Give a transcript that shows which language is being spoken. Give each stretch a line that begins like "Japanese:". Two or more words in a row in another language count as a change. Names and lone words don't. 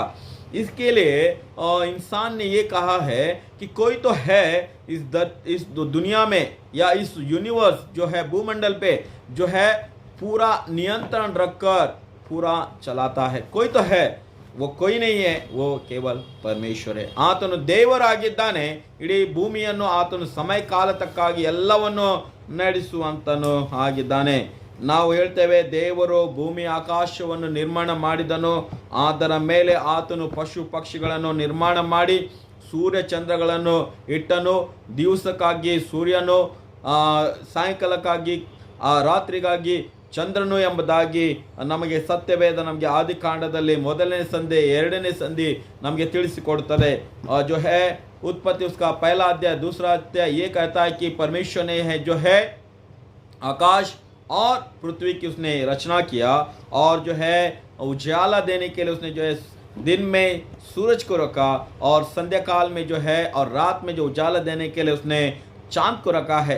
Hindi: इसके लिए इंसान ने ये कहा है कि कोई तो है इस दुनिया में या इस यूनिवर्स जो है भूमंडल पे जो है पूरा नियंत्रण रखकर पूरा चलाता है। कोई तो है, वो कोई नहीं है, वो
Kannada: ಕೇವಲ ಪರಮೇಶ್ವರ. ಆತನು ದೇವರಾಗಿದ್ದಾನೆ. ಇಡೀ ಭೂಮಿಯನ್ನು ಆತನು ಸಮಯ ಕಾಲತಕ್ಕಾಗಿ ಎಲ್ಲವನ್ನು ನಡೆಸುವಂತನು ಆಗಿದ್ದಾನೆ. ನಾವು ಹೇಳ್ತೇವೆ ದೇವರು ಭೂಮಿ ಆಕಾಶವನ್ನು ನಿರ್ಮಾಣ ಮಾಡಿದನು, ಅದರ ಮೇಲೆ ಆತನು ಪಶು ಪಕ್ಷಿಗಳನ್ನು ನಿರ್ಮಾಣ ಮಾಡಿ ಸೂರ್ಯ ಚಂದ್ರಗಳನ್ನು ಇಟ್ಟನು. ದಿವಸಕ್ಕಾಗಿ ಸೂರ್ಯನು, ಸಾಯಂಕಾಲಕ್ಕಾಗಿ ರಾತ್ರಿಗಾಗಿ ಚಂದ್ರನು ಎಂಬುದಾಗಿ ನಮಗೆ ಸತ್ಯವೇದ ನಮಗೆ ಆದಿಕಾಂಡದಲ್ಲಿ ಮೊದಲನೇ ಸಂಧಿ ಎರಡನೇ ಸಂಧಿ ನಮಗೆ ತಿಳಿಸಿಕೊಡುತ್ತದೆ.
Hindi: जो है उत्पत्ति उसका पहला अध्याय दूसरा अध्याय ये कहता है कि परमेश्वर ने है जो है आकाश और पृथ्वी की उसने रचना किया, और जो है उजाला देने के लिए उसने जो है दिन में सूरज को रखा, और संध्या काल में जो है और रात में जो उजाला देने के लिए उसने चांद को रखा है।